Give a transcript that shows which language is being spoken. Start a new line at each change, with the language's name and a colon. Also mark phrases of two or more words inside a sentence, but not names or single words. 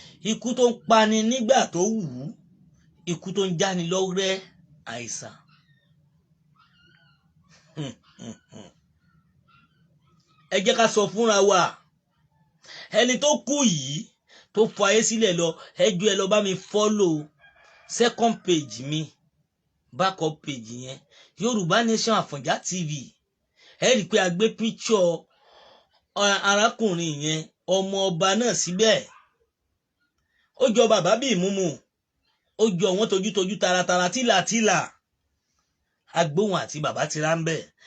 Yoruba: Ikú tó ń pani nígbà tó wù ú, ikú tó ń jáni lọ́rẹ́ àìsàn. Ẹ jẹ́ ká sọ fúnra wa, ẹni tó kú yìí, tó fayé sílẹ̀ lọ, ẹ jọ̀ọ́, ẹ lọ bá mi
English: follow second page
Yoruba: mi.
English: backup page
Yoruba: yẹn, Yorùbá Nation Àfọ̀njá T V. Ẹ rí i pé a gbé picture, ọ, arákùnrin yẹn, ọmọ ọba náà síbẹ̀. Ó jọ bàbá bí ìmúmu. Ó jọ wọ́n tojútojú, taratara, tílàtílà. Agbóhùn àti bàbá ti rá ń bẹ̀.